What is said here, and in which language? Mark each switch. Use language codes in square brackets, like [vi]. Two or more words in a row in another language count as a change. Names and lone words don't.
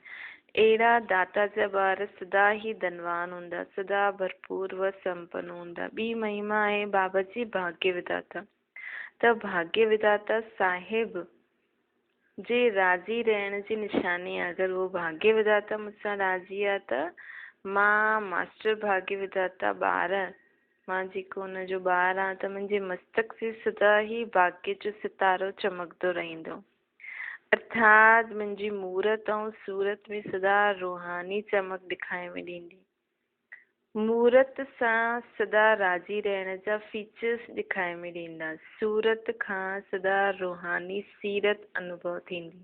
[sd] अहिड़ा दाता जा ॿार सदा ही धनवान हूंदा, सदा भरपूर व संपन्न हूंदा। ॿी महिमा आहे बाबा जी भाग्य विधाता। त भाग्य विधाता साहिब जे राज़ी रहण जी निशानी आहे। अगरि वो भाग्य विधाता मुझसां राज़ी आहे त मां मास्टर भाग्य विधाता ॿार, मां जेको हुनजो ॿार आहे त मुंहिंजे मस्तक से सदा ही भाग्य जो सितारो चमकंदो रहंदो। अर्थात मुंहिंजी मूरत ऐं सूरत में सदा रूहानी चमक ॾेखारे में ॾींदी। मूरत सां सदा राज़ी रहण जा फीचर्स ॾेखारे में ॾींदा। सूरत खां सदा रूहानी सीरत अनुभव थींदी।